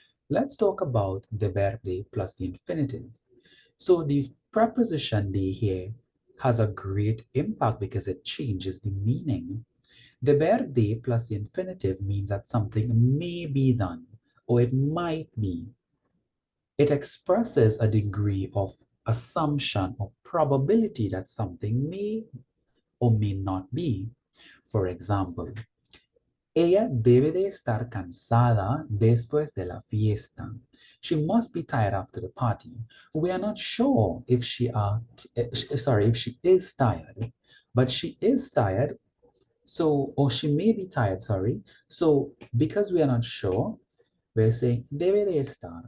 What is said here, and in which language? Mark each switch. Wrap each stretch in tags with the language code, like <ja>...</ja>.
<en>Let's talk about deber de plus the infinitive. So the preposition de here has a great impact because it changes the meaning. Deber de plus the infinitive means that something may be done, or it might be. It expresses a degree of assumption or probability that something may or may not be. For example,</en> <es>ella debe de estar cansada después de la fiesta.</es> <en>She must be tired after the party. We are not sure if if she is tired, but she is tired. So, or she may be tired, sorry. So, because we are not sure, we're saying</en> <es>debe de estar.</es>